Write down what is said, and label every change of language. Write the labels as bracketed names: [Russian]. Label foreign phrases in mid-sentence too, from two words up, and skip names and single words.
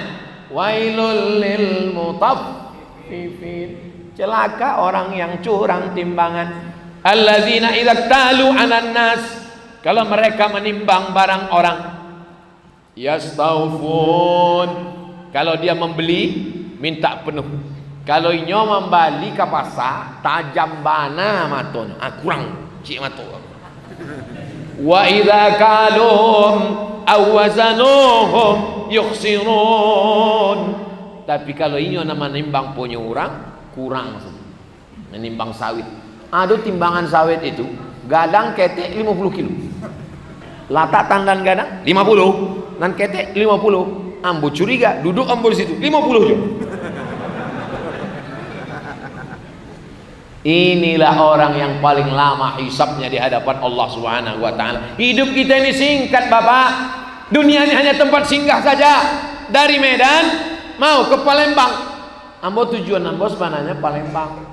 [Arabic] Wailul lil mutaffifin. [Indonesian] Celaka orang yang curang timbangan. [Arabic] Alladzina idza talu 'alan nas, [Indonesian] kalau mereka menimbang barang orang, yastaufun, kalau dia membeli minta penuh. [Minangkabau] Kalau inyo membali ke pasar, tajam bana matonya, kurang cik mato. [Arabic] Wa idza kaluhum aw wazanuhum yukhsirun. [Minangkabau] Tapi kalau inyo nama nimbang punya orang, kurang saja. [Indonesian] Menimbang sawit. Ada timbangan sawit itu, [Minangkabau] gadang ketek [Indonesian] 50 kilo. [Minangkabau] Latak tandan gadang 50, dan ketek 50. Ambo curiga, duduk ambo di situ 50 juga. [Indonesian] Inilah orang yang paling lama hisabnya di hadapan Allah [Arabic] Subhanahu wa taala. [Indonesian] Hidup kita ini singkat, Bapak. Dunia ini hanya tempat singgah saja. Dari Medan mau ke Palembang. Ambo tujuan ambo sebenarnya Palembang.